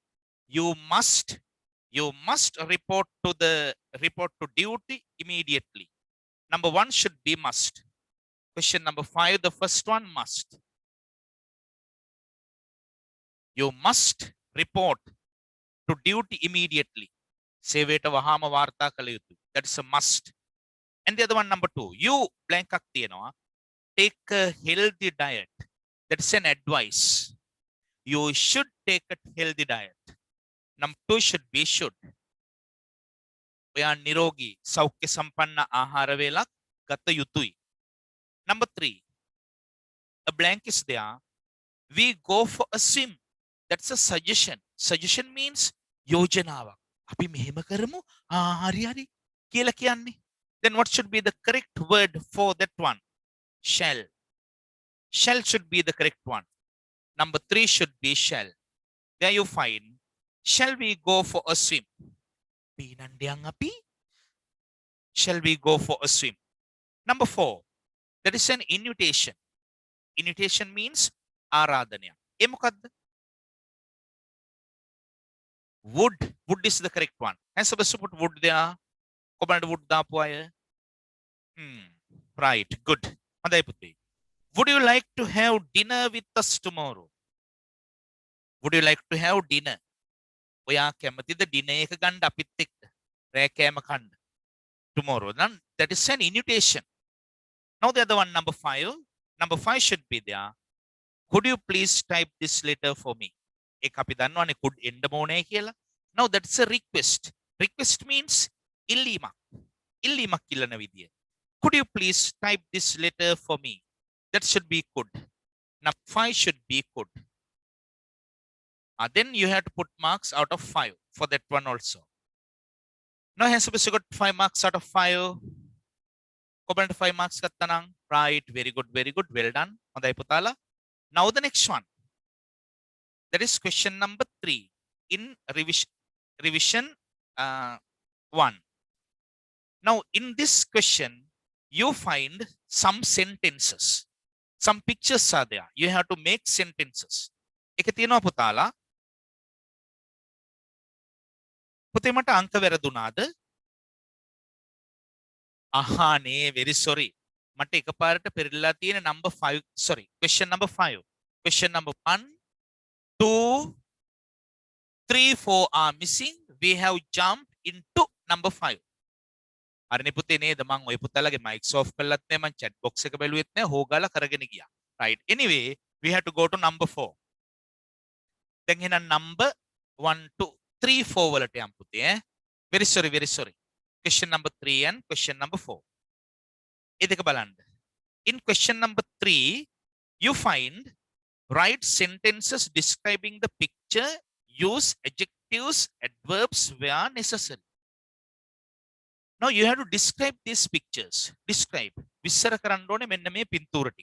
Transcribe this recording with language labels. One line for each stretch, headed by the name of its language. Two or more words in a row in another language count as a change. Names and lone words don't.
English: You must report to duty immediately. Number one should be must. Question number 5, the first one, must. You must report to duty immediately.
Sinhala: සේවයට වහාම වාර්තා කළ යුතුයි.
English: That's a must. And the other one, number 2, you blank ak තියනවා. Take a healthy diet. That's an advice. You should take a healthy diet. Number 2 should be should.
Sinhala: ඔයා නිරෝගී සෞඛ්‍ය සම්පන්න ආහාර වේලක් ගත යුතුයි.
English: Number 3, a blank is there. We go for a swim. That's a suggestion. Suggestion means
Sinhala: යෝජනාවක්. අපි මෙහෙම කරමු. හරි හරි කියලා කියන්නේ.
English: Then what should be the correct word for that one? Shall. Shall should be the correct one. Number 3 should be shall. There you find, shall we go for a swim? Pinandiyang api. Shall we go for a swim? Number 4, there is an invitation. Invitation means
Sinhala: ආරාධනය. ඒ මොකද්ද?
English: Would. Would is the correct one. I'm supposed to put would there.
Sinhala: කොබලට would දාපු අය.
English: Right. Good.
Sinhala: හොඳයි පුතේ.
English: Would you like to have dinner with us tomorrow? Would you like to have dinner?
Sinhala: ඔයා කැමතිද dinner එක ගන්න අපිත් එක්ක? රෑ කෑම කන්න.
English: Tomorrow. Then that is an invitation. Now the other one, number 5. Number 5 should be there. Could you please type this letter for me?
Sinhala: ඒක අපි දන්නවනේ could එන්න ඕනේ කියලා.
English: Now that's a request. Request means
Sinhala: ඉල්ලීමක්. ඉල්ලීමක් ඉල්ලන විදිය.
English: Could you please type this letter for me? That should be could. Now 5 should be could. Then you have to put marks out of 5 for that one also. Now has supposed to got 5 marks out of 5. කොබලට 5 marks
Sinhala: ගත්තා නම්
English: right, very good, very good, well done.
Sinhala: හොඳයි පුතාලා.
English: Now the next one. That is question number 3 in revision 1. Now in this question you find some sentences. Some pictures are there. You have to make sentences.
Sinhala: එක තියෙනවා පුතාලා. පුතේ මට අංක වැරදුනාද?
English: නේ, very sorry.
Sinhala: මට එකපාරට පෙරලා තියෙන number 5.
English: Sorry. Question number 5. Question number 1, 2, 3, 4 are missing. We have jumped into number 5.
Sinhala: හරිනේ පුතේ නේද? මම ඔය පුතාලගේ
English: mics off
Sinhala: කළත් නෑ, මම
English: chat box
Sinhala: එක බැලුවෙත් නෑ, හොගාලා කරගෙන ගියා.
English: Right. Anyway, we have to go to number 4.
Sinhala: දැන් එහෙනම් number 1, 2, 3, 4 වලට යමු පුතේ.
English: Very sorry, very sorry. Question number 3 and question number 4.
Sinhala: ඒ දෙක බලන්න.
English: In question number 3, you find write sentences describing the picture. Use adjectives, adverbs where necessary. Now you have to describe these pictures. Describe.
Sinhala: විස්තර කරන්න ඕනේ මෙන්න මේ පින්තූර ටික.